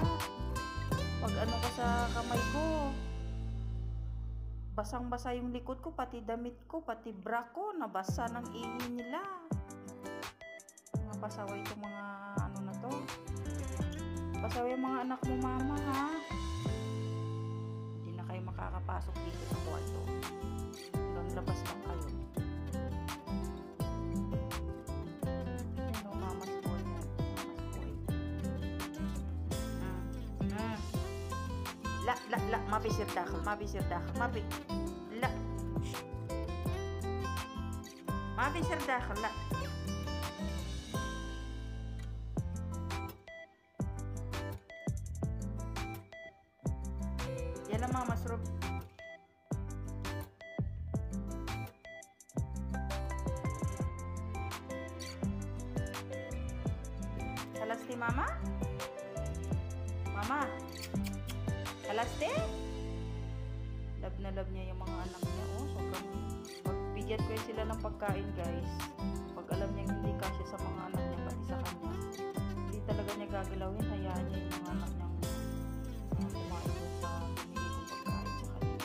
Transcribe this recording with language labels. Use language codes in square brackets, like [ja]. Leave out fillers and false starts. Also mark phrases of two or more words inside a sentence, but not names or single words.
[tl] Pag ano ka sa kamay ko, basang-basa yung likod ko, pati damit ko, pati bra ko, nabasa ng ihi nila. Mga pasaway itong mga ano na to. Pasaway yung mga anak mo, mama, ha? Hindi na kayo makakapasok dito sa kwarto. Hanggang labas lang kayo. [ar] لا لا لا ما بيصير داخل ما بيصير داخل ما لا ما بيصير داخل لا يلا ماما اشرب خلصتي ماما ماما Alaste? [tl] Love na love niya yung mga anak niya. Oh, sobrang pagbigyan ko sila ng pagkain, guys. Pag alam niya hindi kasya sa mga anak niya, pati sa kanya, hindi talaga niya gagalawin. Hayaan niya yung mga anak niyang kumain sa binigay kong pagkain sa kanila.